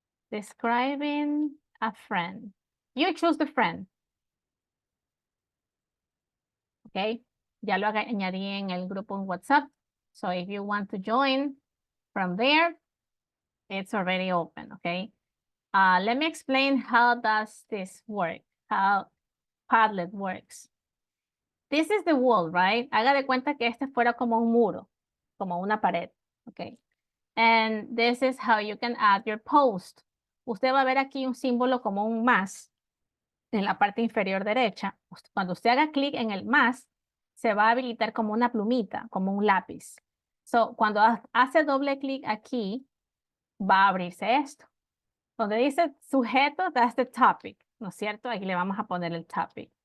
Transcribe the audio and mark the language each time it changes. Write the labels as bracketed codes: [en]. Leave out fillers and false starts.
[en] Describing a friend. You choose the friend. [es] Okay, ya lo añadí en el grupo en WhatsApp. [en] So if you want to join from there, it's already open, okay? Let me explain how does this work, how Padlet works. This is the wall, right? [es] Haga de cuenta que este fuera como un muro, como una pared, okay? [en] And this is how you can add your post. [es] Usted va a ver aquí un símbolo como un más en la parte inferior derecha. Cuando usted haga clic en el más, se va a habilitar como una plumita, como un lápiz. So, cuando hace doble clic aquí, va a abrirse esto. Donde dice sujeto, [en] that's the topic, [es] ¿no es cierto? Aquí le vamos a poner el topic.